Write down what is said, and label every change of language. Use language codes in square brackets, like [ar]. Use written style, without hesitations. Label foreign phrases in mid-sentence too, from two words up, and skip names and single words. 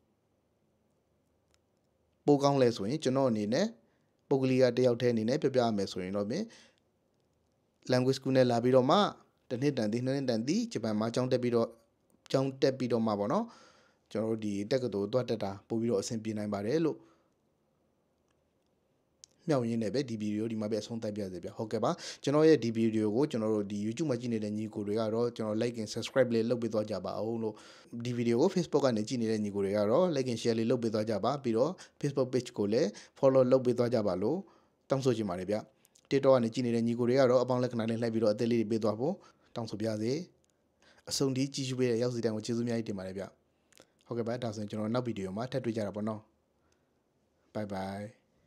[my] ပိုကောင်းလဲဆိုရင်ကျွန်တော်အနေနဲ့ပုဂ္ဂလိကတယောက်တည်းအနေနဲ့ပြပြရမယ်ဆိုရင်တော့ပြင် [en] language school [my] နဲ့လာပြီးတော့မှတစ်နှစ်တန်သည်နှစ်နှစ်တန်သည်ဂျပန်မှာကျောင်းတက်ပြီးတော့မှပေါ့နော်ကျွန်တော်တို့ဒီတက္ကသိုလ်သွားတက်တာပို့ပြီးတော့အဆင်ပြေနိုင်ပါတယ်လို့ မြောက်ရင်းနဲ့ပဲဒီဗီဒီယိုဒီမှာပဲအဆုံးသတ်ပြရစေဗျဟုတ်ကဲ့ပါကျွန်တော်ရဲ့ဒီဗီဒီယိုကိုကျွန်တော်တို့ဒီ YouTube မှာကြည့်နေတဲ့ညီကိုတွေ ကတော့ကျွန်တော် [en] like and subscribe [my] လေးလုပ်ပေးသွားကြပါအောင်လို့ဒီဗီဒီယိုကို Facebook ကနေကြည့်နေတဲ့ညီကိုတွေကတော့ [en] like and share [my] လေးလုပ်ပေးသွားကြပါပြီးတော့ Facebook page ကိုလည်း follow လုပ်ပေးသွားကြပါလို့တောင်းဆိုချင်ပါတယ်ဗျ TikTok ကနေကြည့်နေတဲ့ညီကိုတွေကတော့အပေါင်းလက္ခဏာလေးလှည့်ပြီးတော့အသေးလေးတွေပေးသွားဖို့တောင်းဆိုပြရစေအဆုံးထိကြည့်ရှုပေးတဲ့ရောက်စီတိုင်းကိုကျေးဇူးအများကြီးတင်ပါတယ်ဗျဟုတ်ကဲ့ပါဒါဆိုရင်ကျွန်တော်နောက်ဗီဒီယိုမှာထပ်တွေ့ကြတာပေါ့နော် [en] bye bye